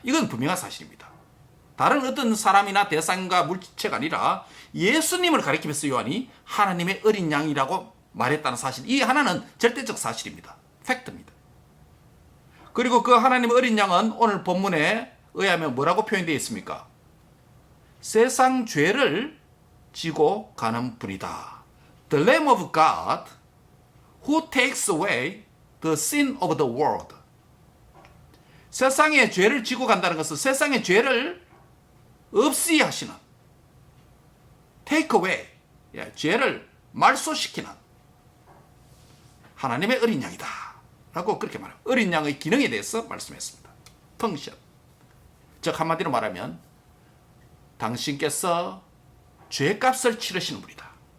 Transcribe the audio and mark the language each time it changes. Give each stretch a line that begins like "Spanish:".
Korean: 이건 분명한 사실입니다. 다른 어떤 사람이나 대상과 물체가 아니라 예수님을 가리키면서 요한이 하나님의 어린 양이라고 말했다는 사실, 이 하나는 절대적 사실입니다. 팩트입니다. 그리고 그 하나님의 어린 양은 오늘 본문에 의하면 뭐라고 표현되어 있습니까? 세상 죄를 지고 가는 분이다.
English: The Lamb of God who takes away the sin of the world.
Korean: 세상의 죄를 지고 간다는 것은 세상의 죄를 없이 하시는,
English: take away,
Korean: 죄를 말소시키는 하나님의 어린 양이다 라고 그렇게 말합니다. 어린 양의 기능에 대해서 말씀했습니다. 펑션. 즉 한마디로 말하면 당신께서 죄값을 치르시는 분이다.